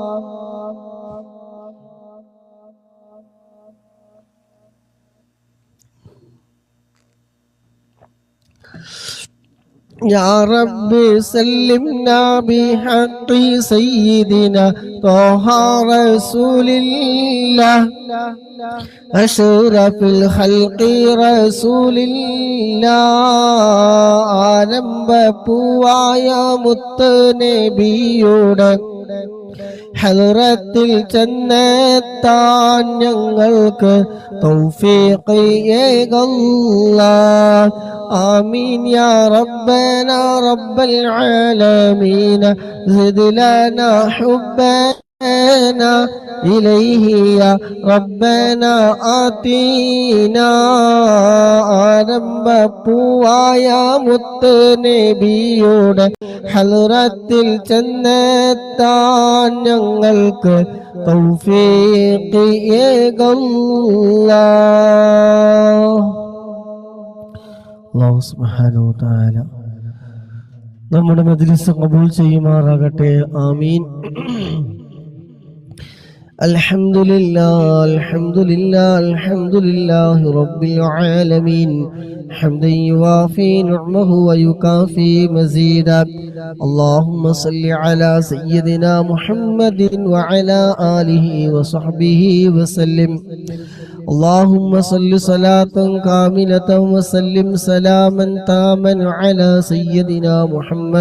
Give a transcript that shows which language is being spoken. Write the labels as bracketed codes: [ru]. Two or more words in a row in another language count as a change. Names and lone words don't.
[ar] يا رب سلمنا بحق سيدنا طه رسول الله أشرف الخلق رسول الله [ml] ആരംഭപ്പൂവായ മുത്ത് നബിയുടെ ഹളറത്തിൽ ചെന്നെത്താൻ ഞങ്ങൾക്ക് തൗഫീഖ് നൽകല്ലാഹ്. [ar] آمين يا ربنا رب العالمين زد لنا حبنا إليه يا ربنا آتينا [ml] ആരംഭപ്പൂവായ മുത്ത് നബിയുടെ ഹളറത്തിൽ ചെന്നെത്താൻ ഞങ്ങൾക്ക് തൗഫീഖ് നൽകല്ലാഹ്. [ar] الله سبحانه وتعالى [ml] നമ്മുടെ മജ്ലിസ് ഖബൂൽ ചെയ്യുമാറാകട്ടെ. ആമീൻ. [ar] الحمد لله الحمد لله الحمد لله رب العالمين حمدا يوافي نعمه ويكافئ مزيده. اللهم صل على سيدنا محمد وعلى آله وصحبه وسلم. اللهم صل صلاة كاملة وسلم سلاما تاما على سيدنا محمد